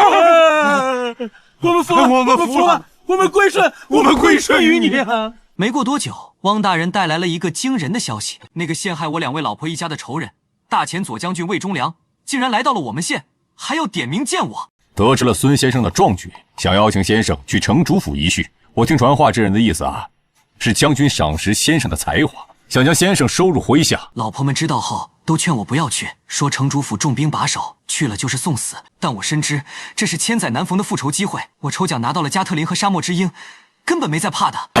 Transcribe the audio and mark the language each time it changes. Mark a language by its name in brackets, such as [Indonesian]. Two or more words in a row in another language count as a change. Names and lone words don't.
[Chinese] 我们服了，我们服了，我们归顺，我们归顺于你啊！没过多久，汪大人带来了一个惊人的消息：那个陷害我2位老婆一家的仇人，大前左将军魏忠良，竟然来到了我们县，还要点名见我。得知了孙先生的壮举，想邀請先生去城主府一敘。我聽傳話之人的意思啊，是將軍賞識先生的才華，想將先生收入麾下。老婆們知道後都勸我不要去，說城主府重兵把守，去了就是送死。但我深知這是千載難逢的復仇機會，我抽獎拿到了加特林和沙漠之鷹，根本沒在怕的。